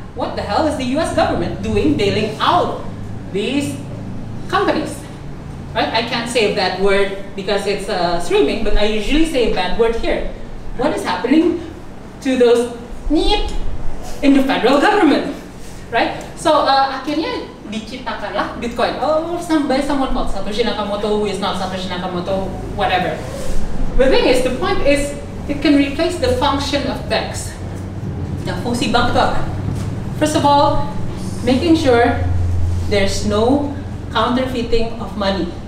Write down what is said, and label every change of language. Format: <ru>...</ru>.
<en>What the hell is the US government doing bailing out these companies? Right? I can't say a bad word because it's streaming, but I usually say a bad word here. What is happening to those in the federal government, right?</en> <id>So akhirnya diciptakanlah Bitcoin.</id> <en>Oh, by someone called Satoshi Nakamoto, who is not Satoshi Nakamoto, whatever. The thing is, the point is, it can replace the function of banks. Now,</en> <id>fungsi bank itu apa?</id> <en>First of all, making sure there's no counterfeiting of money.</en>